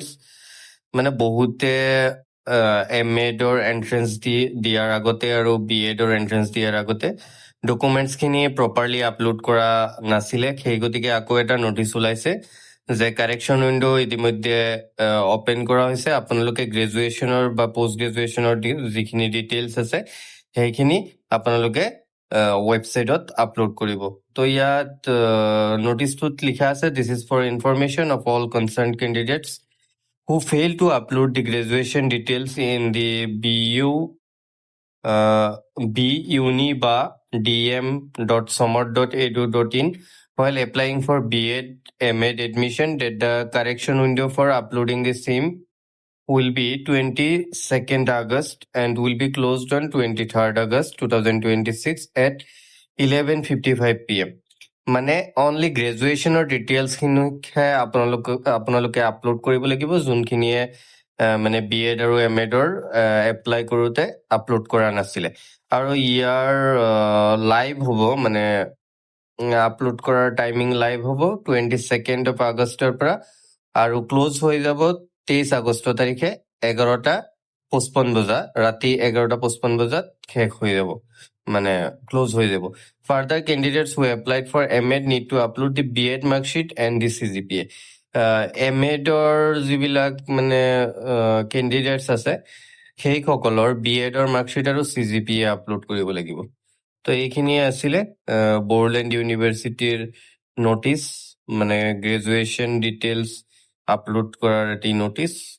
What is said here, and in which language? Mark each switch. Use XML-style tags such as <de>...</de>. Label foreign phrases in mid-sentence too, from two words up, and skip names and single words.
<as>মানে বহুতে MAdৰ এণ্ট্ৰেঞ্চ দিয়াৰ আগতে আৰু BEdৰ এণ্ট্ৰেঞ্চ দিয়াৰ আগতে ডকুমেণ্টছখিনি</as> <en>properly upload</en> <as>কৰা নাছিলে, সেই গতিকে আকৌ এটা নটিচ ওলাইছে যে</as> <en>correction window'</en> <as>ইতিমধ্যে অপেন কৰা হৈছে। আপোনালোকে গ্ৰেজুৱেশ্যনৰ বা পষ্ট গ্ৰেজুৱেশ্যনৰ যিখিনি ডিটেইলছ আছে সেইখিনি আপোনালোকে ৱেবছাইটত আপলোড কৰিব। তো ইয়াত নটিচটোত লিখা আছে,</as> <en>this is for information of all concerned candidates who fail to upload the graduation details in the BUni-ba dm.somart.edu.in while applying for B.Ed, M.Ed admission, that the correction window for uploading the same will be 22nd August and will be closed on 23rd August 2026 at 11:55 p.m.</en> <as>মানে অনলি গ্ৰেজুৱেশ্যনৰ ডিটেইলছখিনিহে আপোনালোকে আপলোড কৰিব লাগিব, যোনখিনিয়ে মানে BEd আৰু MAdৰ এপ্লাই কৰোঁতে আপলোড কৰা নাছিলে। আৰু ইয়াৰ লাইভ হ'ব, মানে আপলোড কৰাৰ টাইমিং লাইভ হ'ব 22nd আগষ্টৰ পৰা আৰু ক্ল'জ হৈ যাব 23 আগষ্ট তাৰিখে 11:55 বজা, ৰাতি 11:55 বজাত শেষ হৈ যাব, মানে ক্ল'জ হৈ যাব।</as> <en>Further, candidates who applied for MAd need to upload the BEd marksheet and the CGPA.</en> <as>MAdৰ যিবিলাক মানে কেণ্ডিডেটছ আছে সেইসকলৰ BEdৰ মাৰ্কশ্বিট আৰু CGPA আপলোড কৰিব লাগিব। তো এইখিনিয়ে আছিলে বড়োলেণ্ড ইউনিভাৰ্চিটিৰ নটিচ, মানে</as> <en>graduation details upload</en> <as>কৰাৰ এটি নটিচ।</as>